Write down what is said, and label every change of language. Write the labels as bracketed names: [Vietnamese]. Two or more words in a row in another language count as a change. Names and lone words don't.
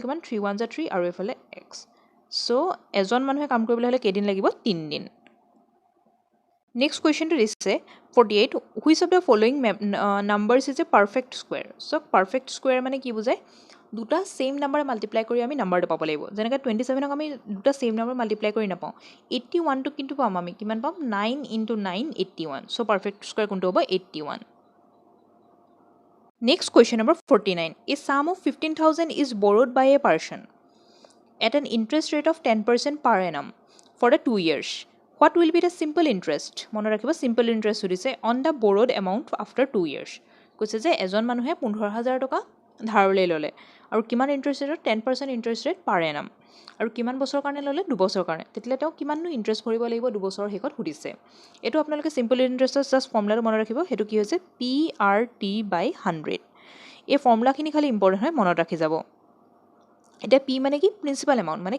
[Assamese] কিমান 3 1 * 3 আৰু এফালে x সো এজন মানুহে কাম কৰিবলৈ হলে কেদিন লাগিব 3 দিন [English] next question-টো [Assamese] দিছে 48 [English] which of the following numbers is a perfect square [Assamese] চ' [English] perfect square [Assamese] মানে কি বুজায় দুটা [English] same number [Assamese] মাল্টিপ্লাই কৰি আমি নাম্বাৰটো পাব লাগিব যেনেকৈ 27ক আমি দুটা [English] same number [Assamese] মাল্টিপ্লাই কৰি নাপাওঁ 81টোক কিন্তু পাম আমি কিমান পাম 9 × 9 81 চ' [English] perfect square [Assamese] কোনটো হ'ব 81 [English] next question number 49 a sum of 15,000 is borrowed by a person at an interest rate of 10% per annum for the 2 years. What will be the simple interest? [Assamese] মনত ৰাখিব [English] simple interest সুধিছে on the borrowed amount after 2 years. [Assamese] কৈছে যে এজন মানুহে 15,000 টকা ধাৰলৈ ল'লে আৰু কিমান [English] interest rate-ত [Assamese] 10% [English] interest rate per annum [Assamese] আৰু কিমান বছৰৰ কাৰণে ল'লে 2 বছৰৰ কাৰণে তেতিয়াহ'লে তেওঁ কিমাননো ইণ্টাৰেষ্ট ভৰিব লাগিব 2 বছৰৰ শেষত সুধিছে এইটো আপোনালোকে [English] simple interest-ৰ just formula-টো [Assamese] মনত ৰাখিব সেইটো কি হৈছে PRT/100 এই ফৰ্মুলাখিনি খালি ইম্পৰ্টেণ্ট হয় মনত ৰাখি যাব এতিয়া পি মানে কি [English] principal amount [Assamese] মানে